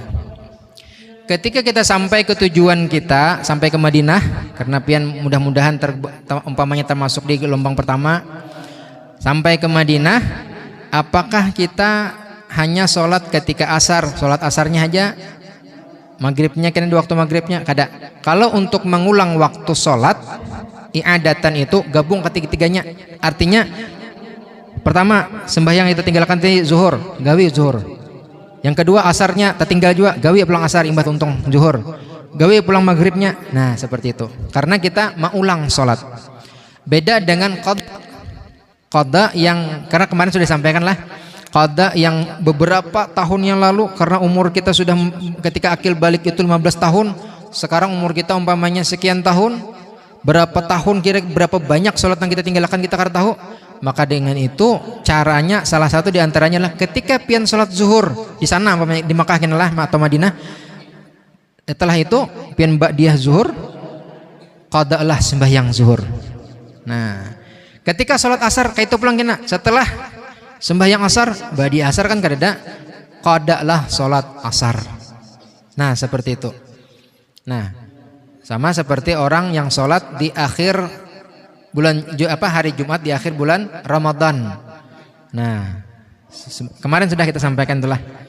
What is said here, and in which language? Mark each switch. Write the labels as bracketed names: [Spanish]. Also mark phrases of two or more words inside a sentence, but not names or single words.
[Indonesian] Ketika kita sampai ke tujuan kita, sampai ke Madinah, karena pian mudah-mudahan umpamanya termasuk di gelombang pertama, sampai ke Madinah, apakah kita hanya sholat ketika asar, sholat asarnya aja? Maghribnya kena di waktu maghribnya kada. Kalau untuk mengulang waktu sholat i'adatan itu gabung ketiga-tiganya. Artinya pertama sembahyang itu tinggalkan tadi zuhur, [Banjar] gawi zuhur. Yang kedua asarnya tertinggal juga, gawi pulang asar imbat untung zuhur. Gawi pulang maghribnya. [Indonesian] Nah, seperti itu. Karena kita mau ulang sholat. Beda dengan qada yang karena kemarin sudah disampaikan lah. Qada yang beberapa tahun yang lalu, karena umur kita sudah ketika akil balik itu 15 tahun, sekarang umur kita umpamanya sekian tahun, berapa tahun berapa banyak sholat yang kita tinggalkan kita kada tahu. Maka dengan itu caranya salah satu diantaranya lah ketika pian sholat zuhur di sana umpamanya di Makkah lah atau Madinah, setelah itu pian ba'diyah zuhur, qada lah sembahyang zuhur. Nah, ketika sholat asar kayak itu pulang kena setelah sembahyang asar, ba'di asar kan kada, qada lah sholat asar. Nah, seperti itu. Nah, sama seperti orang yang sholat di akhir bulan hari Jumat di akhir bulan Ramadan. Nah, kemarin sudah kita sampaikan telah.